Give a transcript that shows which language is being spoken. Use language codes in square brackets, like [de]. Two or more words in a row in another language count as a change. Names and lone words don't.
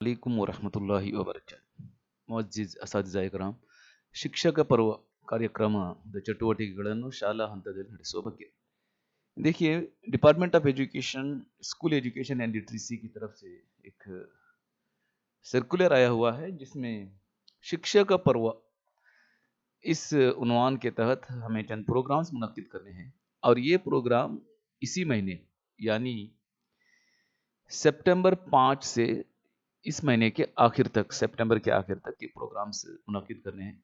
[ar] عليكم ورحمة الله وبركات. [ur] معزز اساتذہ اکرام, [kn] ಶಿಕ್ಷಕ ಪರ್ವ ಕಾರ್ಯಕ್ರಮದ ಚಟುವಟಿಕೆಗಳನ್ನು ಶಾಲಾ ಹಂತದಲ್ಲಿ ನಡೆಸುವ ಬಗ್ಗೆ. [ur] دیکھیے، ڈپارٹمنٹ آف ایجوکیشن، اسکول ایجوکیشن اینڈ لٹریسی کی طرف سے ایک سرکلر آیا ہوا ہے جس میں شکشک پرو اس عنوان کے تحت ہمیں چند پروگرامز منعقد کرنے ہیں اور یہ پروگرام اسی مہینے یعنی ستمبر 5 سے اس مہینے کے آخر تک، ستمبر کے آخر تک یہ پروگرامز منعقد کرنے ہیں.